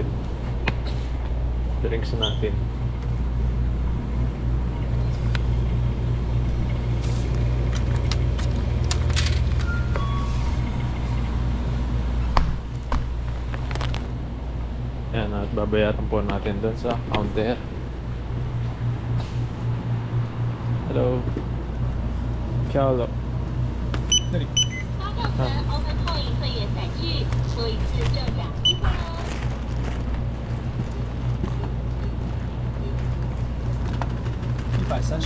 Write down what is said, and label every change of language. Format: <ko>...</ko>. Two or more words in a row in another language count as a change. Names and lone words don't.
<tl>Drinks natin. Yan, at babayaran po natin doon sa counter. Hello. Ciao.</tl> <zh>八号层 Open Point 会员载具，坐一次挣2积分哦。 130。</zh>